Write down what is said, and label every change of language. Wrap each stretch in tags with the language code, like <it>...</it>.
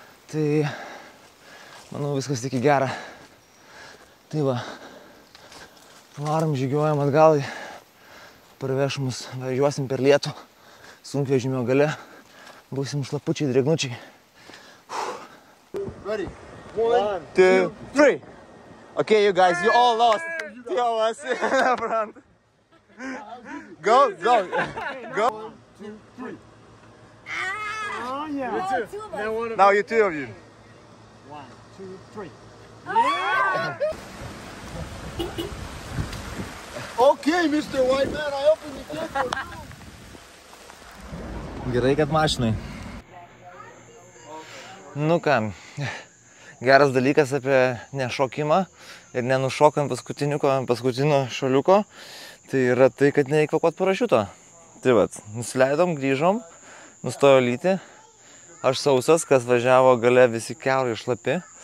<lt>Tai, manau, viskas tik į gerą. Tai va, varom, žygiuojam atgal, parveš mus, važiuosim per lietų, sunkvežimio gale, būsim šlapučiai, drėgnučiai.</lt> <en>Ready? 1, 2, 3. Okay, you guys, you all lost. Two of us in the front. Go. 1, 2, 3. Oh, yeah. Now you two of you. 1, 2, 3. Okay, Mr. White Man, I opened the gate for you.</en> <lt>Gerai, kad mašinai. Nu ką, geras dalykas apie nešokimą ir nenušokant paskutinio šuoliuko, tai yra tai, kad nereikia kvėpuot parašiuto. Tai vat, nusileidom, grįžom, nustojo lyti, aš sausas, kas važiavo gale visi kiaurai šlapi.</lt>